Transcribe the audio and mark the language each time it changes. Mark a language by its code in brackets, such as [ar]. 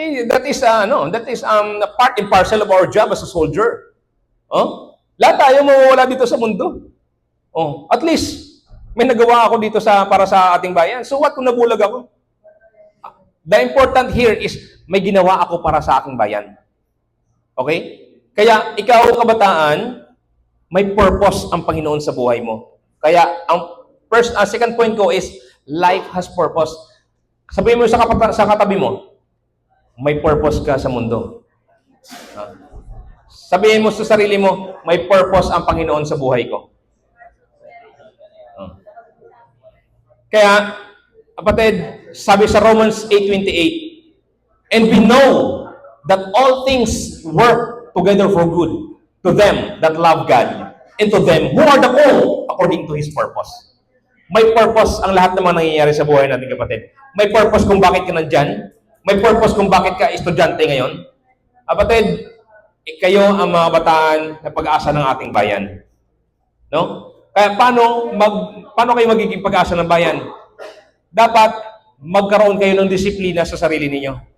[en] That is part and parcel of our job as a soldier. [tl] Lahat tayo mawawala dito sa mundo. At least, may nagawa ako dito para sa ating bayan. [en] So what [tl] kung nabulag ako? [en] The important here is, [tl] may ginawa ako para sa aking bayan. Okay? Kaya, ikaw, kabataan, may purpose ang Panginoon sa buhay mo. Kaya, second point ko is, [en] life has purpose. [tl] Sabihin mo sa katabi mo, may purpose ka sa mundo. Sabihin mo sa sarili mo, may purpose ang Panginoon sa buhay ko. Kaya, kapatid, sabi sa [en] Romans 8:28, and we know that all things work together for good to them that love God and to them who are the called according to His purpose. [tl] May purpose ang lahat naman nangyayari sa buhay natin, kapatid. May purpose kung bakit ka nandyan. May purpose kung bakit ka estudyante ngayon. Kapatid, kayo ang mga bataan na pag-asa ng ating bayan. No? Kaya paano kayo magiging pag-asa ng bayan? Dapat magkaroon kayo ng disiplina sa sarili ninyo.